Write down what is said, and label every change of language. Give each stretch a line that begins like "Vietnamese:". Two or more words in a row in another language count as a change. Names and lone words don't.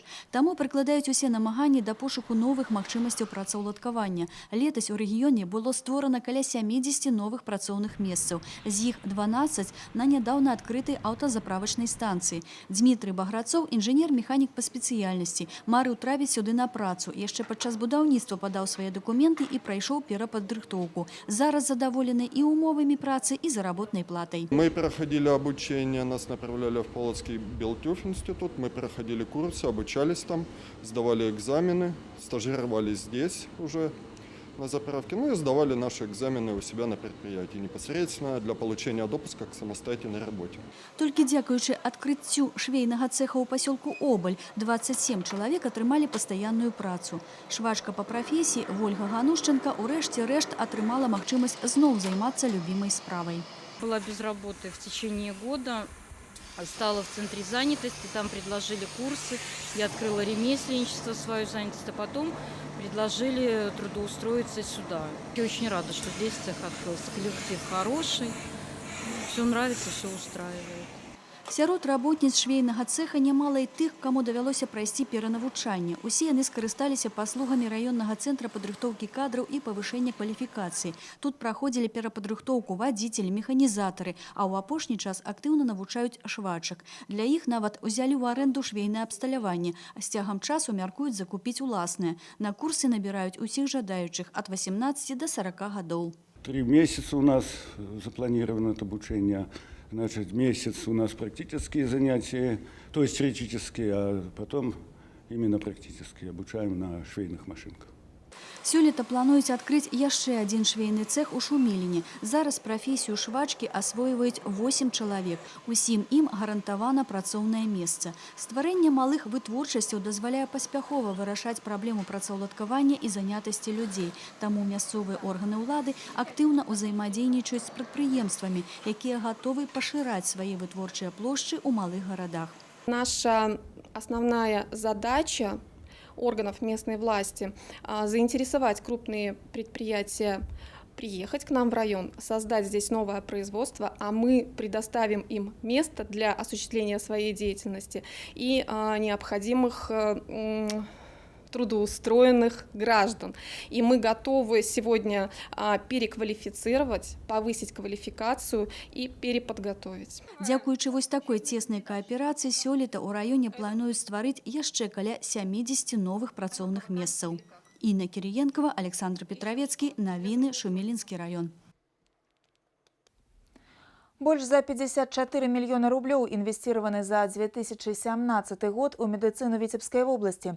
Belarusian: Таму прыкладаюць усе намаганні да пошуку новых магчымасцяў працаўладкавання. Летась у рэгіёне было створана каля 70 новых працоўных месцаў. З іх 12 на нядаўна адкрытай аўтазаправачнай станцыі. Дмітрый Баграцоў, інжынер-механік па спецыяльнасці, марыў трапіць сюды на працу. Яшчэ падчас будаўніцтва падаў свае документы и пройшоў перападрыхтоўку. Зараз задоволены и умовами працы,
Russian: и заработной платой. Мы проходили обучение, нас направляли в Полоцкий Белтюф-институт, мы проходили курсы, обучались там, сдавали экзамены, стажировались здесь уже на заправке, ну и сдавали наши экзамены у себя на предприятии, непосредственно для получения допуска к самостоятельной работе.
Belarusian: Толькі дзякуючы адкрыццю швейнага цеха ў пасёлку Обаль 27 чалавек атрымалі пастаянную працу. Швачка па прафесіі Вольга Ганушченка ўрэшце рэшт атрымала магчымасць зноў займацца любімай справай.
Russian: Была без работы в течение года. Стала в центре занятости, там предложили курсы, я открыла ремесленничество, свою занятость, а потом предложили трудоустроиться сюда. Я очень рада, что здесь цех открылся, коллектив хороший, все нравится, все устраивает.
Belarusian: Сярод работніц швейнага цеха нямала і тых, каму давялося прайсці перанавучанне. Усе яны скарысталіся паслугамі раённага цэнтра падрыхтоўкі кадраў і павышэння кваліфікацыі. Тут праходзілі перападрыхтоўку вадзіцелі, механізатары, а ў апошні час актыўна навучаюць швачак. Для іх нават узялі ў арэнду швейнае абсталяванне, а з цягам часу мяркуюць закупіць уласнае. На курсы набіраюць усіх жадаючых ад 18 до 40 гадоў.
Russian: 3 месяца у нас запланировано это обучение. Значит, месяц у нас практические занятия, то есть теоретические, а потом именно практические. Обучаем на швейных машинках.
Belarusian: Сёлета плануюць адкрыць яшчэ адзін швейны цэх у Шуміліне. Зараз прафесію швачкі асвойваюць 8 чалавек. Усім ім гарантавана працоўнае месца. Стварэнне малых вытворчасцяў дазваляе паспяхова вырашаць праблему працаўладкавання і занятасці людзей. Таму мясцовыя органы ўлады актыўна ўзаемадзейнічаюць з прадпрыемствамі, якія гатовы пашыраць свае вытворчыя плошчы ў малых гарадах.
Russian: Наша основная задача органов местной власти заинтересовать крупные предприятия приехать к нам в район, создать здесь новое производство, а мы предоставим им место для осуществления своей деятельности и необходимых трудоустроенных граждан. И мы готовы сегодня переквалифицировать, повысить квалификацию и переподготовить.
Belarusian: Дзякуючы вось такой цеснай кааперацыі сёлета ў раёне плануюць стварыць яшчэ каля 70 новых працоўных месцаў. Інна Кіріенкова, Александр Петровецкі, навіны, Шумілінскі раён. Больш за 54 мільёны рублёў інвесціраваны за 2017 год у медыцыну Віцебскай вобласці.